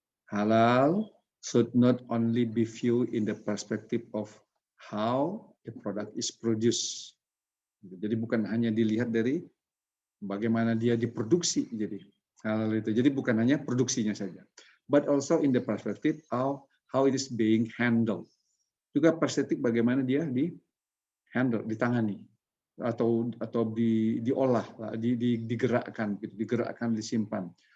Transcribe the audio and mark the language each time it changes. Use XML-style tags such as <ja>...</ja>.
<en>Halal should not only be viewed in the perspective of how the product is produced.</en> <id>Jadi bukan hanya dilihat dari bagaimana dia diproduksi. Jadi halal itu. Jadi bukan hanya produksinya saja,</id> <en>but also in the perspective of how it is being handled.</en> <id>Juga perspektif bagaimana dia di-handle, ditangani atau diolah, digerakkan, disimpan.</id>